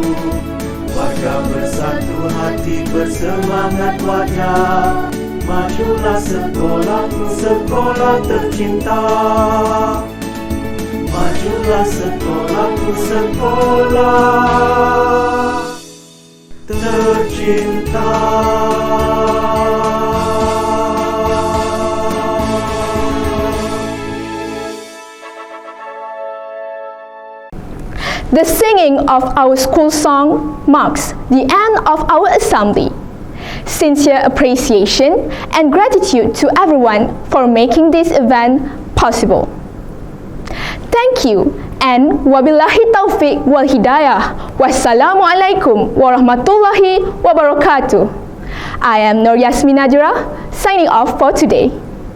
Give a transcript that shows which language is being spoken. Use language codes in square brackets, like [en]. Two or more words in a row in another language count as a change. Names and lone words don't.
[ms] Warga bersatu hati bersemangat wajah, majulah sekolahku sekolah tercinta. Majulah sekolahku sekolah tercinta. [en] The singing of our school song marks the end of our assembly. Sincere appreciation and gratitude to everyone for making this event possible. Thank you and [ar] وبالله التوفيق والهداية. والسلام عليكم ورحمة الله وبركاته. [en] I am Nur Yasmin Najra signing off for today.